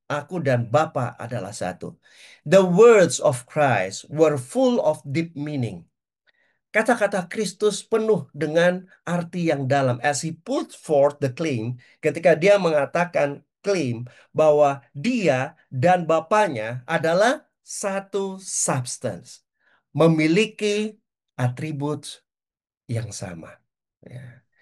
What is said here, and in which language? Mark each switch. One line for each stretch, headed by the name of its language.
Indonesian: Aku dan Bapa adalah satu.
English: The words of Christ were full of deep meaning.
Indonesian: Kata-kata Kristus penuh dengan arti yang dalam.
English: As he put forth the claim,
Indonesian: ketika dia mengatakan klaim bahwa dia dan Bapanya adalah satu substance, memiliki atribut yang sama. Ya.